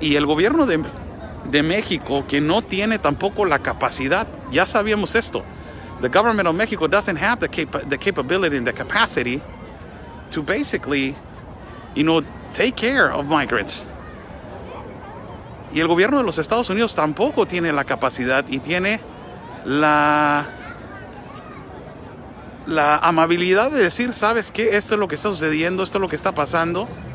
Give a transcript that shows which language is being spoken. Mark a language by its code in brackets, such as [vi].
[es] Y el gobierno de México, que no tiene tampoco la capacidad, ya sabíamos esto. [en] The government of Mexico doesn't have the capability and the capacity to basically, take care of migrants. [es] Y el gobierno de los Estados Unidos tampoco tiene la capacidad y tiene la amabilidad de decir, ¿sabes qué? Esto es lo que está sucediendo, esto es lo que está pasando.